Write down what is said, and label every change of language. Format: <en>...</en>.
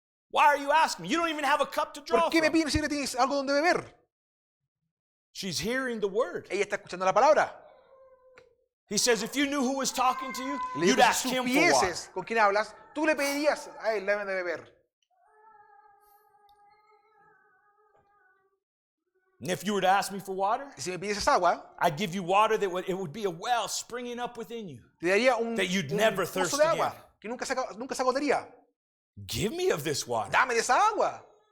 <en>Why are you asking me? You don't even have a cup to draw</en> <es>¿Por qué me</es> <en>from.</en> <es>pides si no tienes algo donde beber?</es> <en>She's hearing the word.</en> <es>Ella está escuchando la palabra.</es> <en>He says, if you knew who was talking to you,</en> <es>Le</es> <en>you'd</en> <es>dijo,</es> <en>ask</en> <es>si</es> <en>him for water.</en> <es>supieses con quién hablas, tú le pedirías a él, dame de beber.</es> <en>And if you were to ask me for water,</en> <es>Y si me pidieses agua,</es> <en>I'd give you water that would be a well springing up within you.</en> <es>te daría un,</es> <en>That you'd</en> <es>un</es> <en>never</en> <es>pozo</es> <en>thirst</en> <es>de agua</es> <en>again.</en> <es>que nunca se agotaría.</es> <en>Give me of this water.</en> <es>Dame de esa agua.</es>